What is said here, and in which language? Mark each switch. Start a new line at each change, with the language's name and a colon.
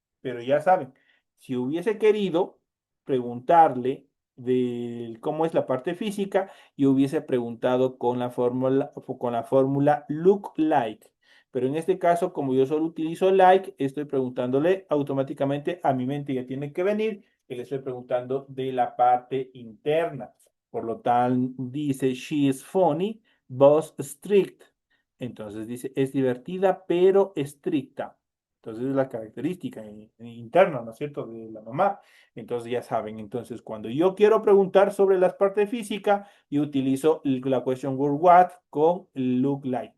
Spanish: Pero ya saben, si hubiese querido preguntarle de cómo es la parte física, yo hubiese preguntado con la fórmula look like. Pero en este caso, como yo solo utilizo like, estoy preguntándole automáticamente a mi mente, ya tiene que venir, que le estoy preguntando de la parte interna. Por lo tanto, dice,
English: she is funny, but strict.
Spanish: Entonces dice, es divertida pero estricta. Entonces es la característica interna, ¿no es cierto?, de la mamá. Entonces ya saben, entonces cuando yo quiero preguntar sobre las partes físicas, yo utilizo la question word what con look like.